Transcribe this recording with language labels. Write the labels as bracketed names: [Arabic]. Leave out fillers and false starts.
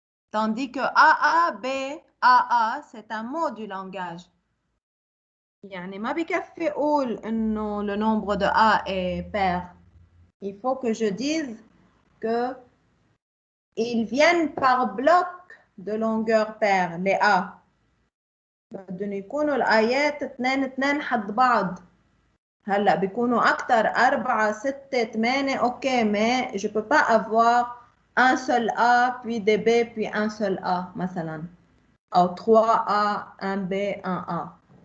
[French] Tandis que AA, B, AA, c'est un mot du langage. [Arabic] يعني ما بكفي أقول إنه [French] le nombre de A est pair. Il faut que je dise que ils viennent par bloc de longueur paire, les A. [Arabic] بدهم يكونوا الآيات 2 حد بعض. هلا بيكونوا أكتر 4 6 8 OK [French] mais je peux pas avoir un seul A, puis des B, puis un seul A, مثلا. Ou 3A, un B, un A.